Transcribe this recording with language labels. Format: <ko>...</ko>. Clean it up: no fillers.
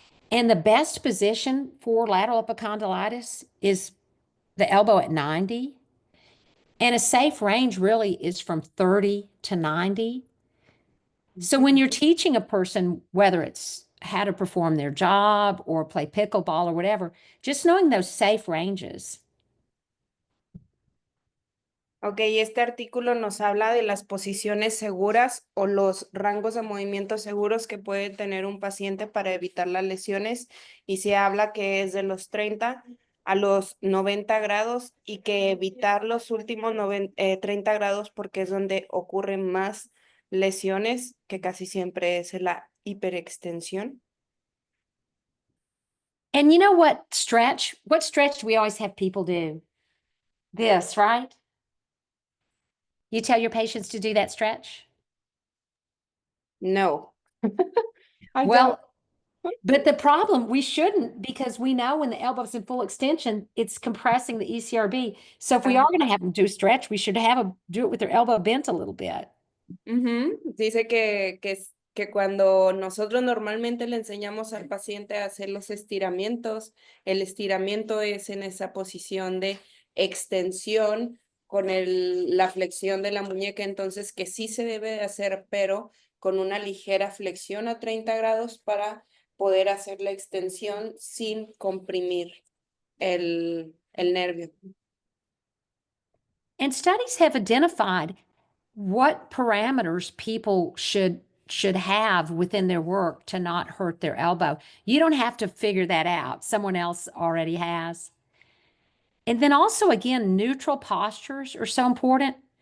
<en>And the best position for lateral epicondylitis is the elbow at 90. And a safe range really is from 30 to 90. So when you're teaching a person, whether it's how to perform their job or play pickleball or whatever, just knowing those safe ranges.</en> <es>Ok, este artículo nos habla de las posiciones seguras o los rangos de movimiento seguros que puede tener un paciente para evitar las lesiones y se habla que es de los 30 a los 90 grados y que evitar los últimos 30 grados porque es donde ocurren más lesiones, que casi siempre es la hiperextensión.</es> <en>And you know what stretch? What stretch do we always have people do? This, right? You tell your patients to do that stretch? No. I don't. Well, but the problem, we shouldn't because we know when the elbow's in full extension, it's compressing the ECRB. So if we are going to have them do stretch, we should have them do it with their elbow bent a little bit.</en> <es>Dice que cuando nosotros normalmente le enseñamos al paciente a hacer los estiramientos, el estiramiento es en esa posición de extensión con la flexión de la muñeca, entonces que sí se debe de hacer, pero con una ligera flexión a 30 grados para poder hacer la extensión sin comprimir el nervio.</es> <en>And studies have identified what parameters people should have within their work to not hurt their elbow. You don't have to figure that out. Someone else already has. And then also again, neutral postures are so important.</en>